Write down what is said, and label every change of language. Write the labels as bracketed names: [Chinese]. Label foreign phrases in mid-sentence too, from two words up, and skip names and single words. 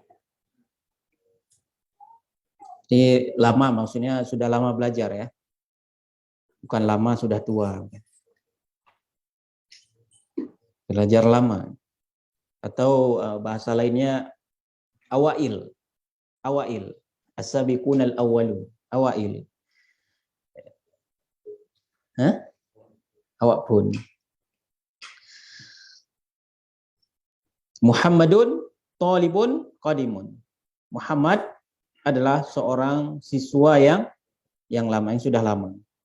[Indonesian] Ini lama maksudnya sudah lama belajar ya. Bukan lama sudah tua. Belajar lama. Atau bahasa lainnya awail. Awail. [Arabic] السابقون الأولون. أوائل. [Indonesian] Hah? Awak pun. [Arabic] محمد طالب قديم. [Indonesian] Muhammad adalah seorang siswa yang lama, yang sudah lama.